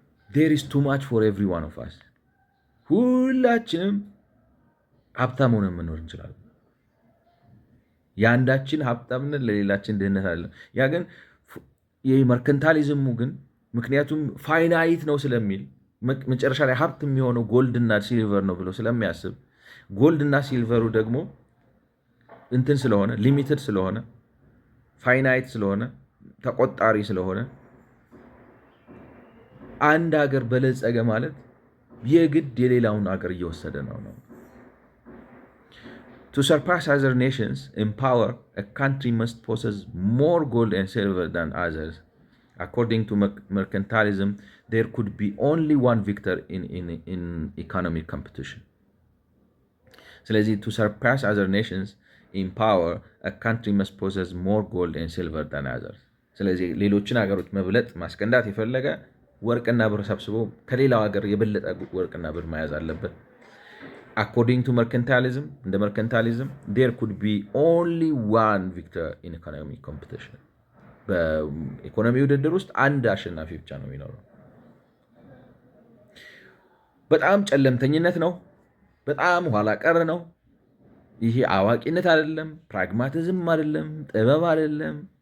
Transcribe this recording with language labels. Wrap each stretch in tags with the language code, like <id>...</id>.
<en>ዴር ኢዝ ቱ ማች ፎር ኤቭሪ ዋን ኦፍ አስ፣</en> <am>ሁላችንም ሀብታም ሆነ መኖር እንችላለን። የአንዳችን ሀብታምነት ለሌላችን ድህነት አይደለም። ያ ግን የመርከንታሊዝሙ ግን ምክንያቱም ፋይናይት ነው ስለሚል መጨረሻ ላይ ሀብት የሚሆነው ጎልድና ሲልቨር ነው ብሎ ስለሚያስብ ጎልድና ሲልቨሩ ደግሞ እንትን ስለሆነ ሊሚትድ ስለሆነ ፋይናይት ስለሆነ ተቆጣሪ ስለሆነ አንድ ሀገር በለጸገ ማለት የግድ የሌላውን ሀገር እየወሰደ ነው።</am> <en>To surpass other nations in power, a country must possess more gold and silver than others. According to mercantilism, there could be only one victor in economic competition.</en> <am>ስለዚህ</am> <en>to surpass other nations in power, a country must possess more gold and silver than others.</en> <am>ስለዚህ ሌሎችን ሀገሮች መብለጥ ማስቀንዳት የፈለገ ወርቅና ብር ሰብስቦ ከሌላው ሀገር የበለጠ ወርቅና ብር መያዝ አለበት።</am> <en>According to mercantilism, the mercantilism, there could be only one victor in economic competition.</en> <am>በኢኮኖሚ ውድድር ውስጥ አንድ አሸናፊ ብቻ ነው የሚኖረው። በጣም ጨለምተኝነት ነው። በጣም ኋላ ቀር ነው። ይሄ አዋቂነት አይደለም፣ ፕራግማቲዝም አይደለም፣ ጥበብ አይደለም።</am>